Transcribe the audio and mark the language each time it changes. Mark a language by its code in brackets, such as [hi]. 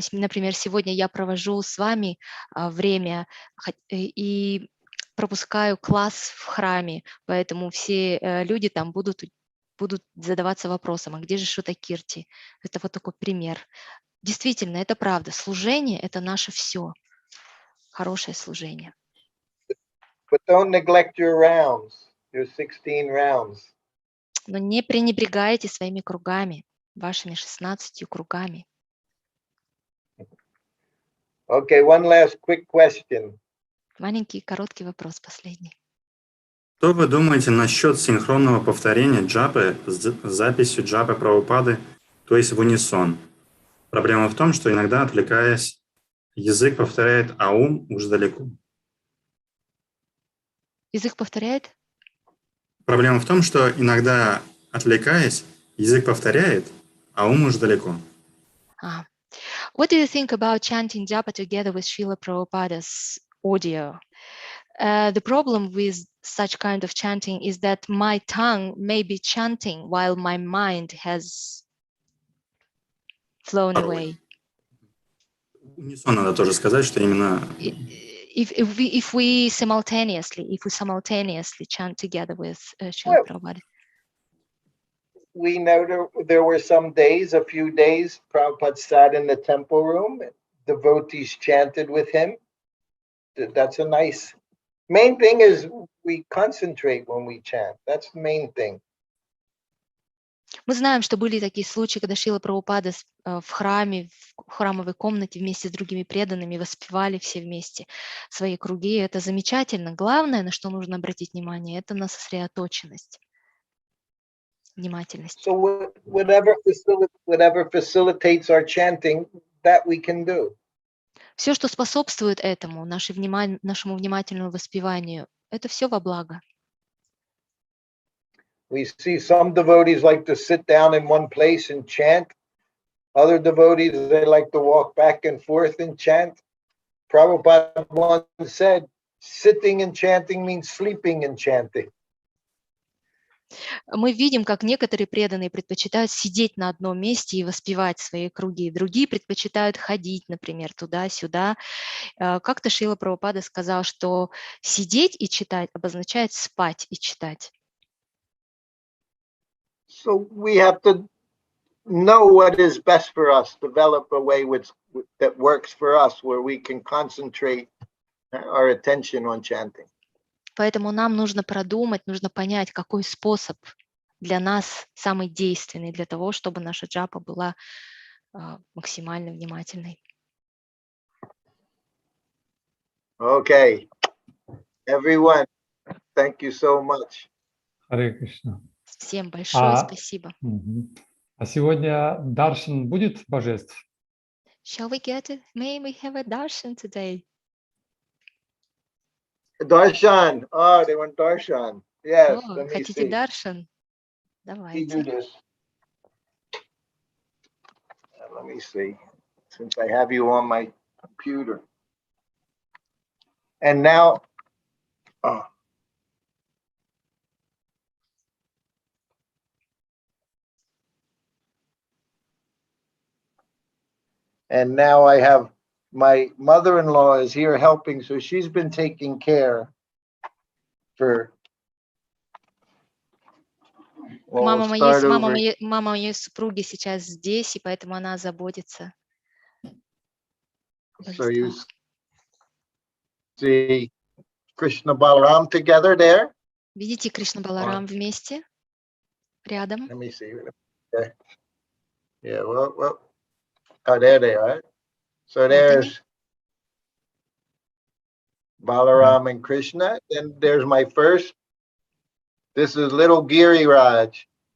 [ru] Например, сегодня я провожу с вами время и пропускаю класс в храме, поэтому все люди там будут задаваться вопросом, а где же Шрутакирти? Это вот такой пример. Действительно, это правда. Служение – это наше все. Хорошее служение. [en] But don't neglect your rounds, your 16 rounds. [ru] Но не пренебрегайте своими кругами, вашими 16 кругами. [en] Okay, one last quick question. [ru] Маленький короткий вопрос последний. Что вы думаете насчет синхронного повторения джапы с записью джапы Прабхупады, то есть в унисон? Проблема в том, что иногда, отвлекаясь, язык повторяет, а ум уже далеко. Язык повторяет? Проблема в том, что иногда, отвлекаясь, язык повторяет, а ум уже далеко. [en] What do you think about chanting japa together with Srila Prabhupada's audio? The problem with such kind of chanting is that my tongue may be chanting while my mind has flown away. [ru] Унисон надо тоже сказать, что именно... [en] If we simultaneously chant together with Srila Prabhupada. We know there were some days, a few days, Prabhupada sat in the temple room, devotees chanted with him. That's a nice, main thing is we concentrate when we chant. That's the main thing. [ru] Мы знаем, что были такие случаи, когда Шрила Прабхупада в храме, в храмовой комнате вместе с другими преданными воспевали все вместе свои круги. Это замечательно. Главное, на что нужно обратить внимание, это на сосредоточенность, внимательность. [en] So whatever facilitates our chanting, that we can do. [ru] Все, что способствует этому, нашему внимательному воспеванию, это все во благо. [en] We see some devotees like to sit down in one place and chant. Other devotees, they like to walk back and forth and chant. Prabhupada once said, sitting and chanting means sleeping and chanting. [ru] Мы видим, как некоторые преданные предпочитают сидеть на одном месте и воспевать свои круги. Другие предпочитают ходить, например, туда-сюда. Как-то Шрила Прабхупада сказал, что сидеть и читать обозначает спать и читать. So we have to know what is best for us, develop a way that works for us, where we can concentrate our attention on chanting. Поэтому нам нужно продумать, нужно понять, какой способ для нас самый действенный для того, чтобы наша джапа была максимально внимательной. [en] Okay, everyone, thank you so much. [ru] Харе Кришна. Всем большое спасибо. А сегодня даршан будет божеств? [en] Shall we get it? May we have a darshan today? Darshan. Oh, they want darshan. Yes. [ru] О, хотите даршан? Давайте. [en] Let me see. Since I have you on my computer. And now, and now I have my mother-in-law is here helping, so she's been taking care for We'll start over. [ru] Мама моей супруги сейчас здесь, и поэтому она заботится. [en] So you see Krishna Balaram together there? [ru] Видите Кришна Баларам вместе, рядом? [en] Let me see. Okay. Yeah, well, oh, there they are. So there's Balaram and Krishna. Then there's my first. This is little Giri Raj.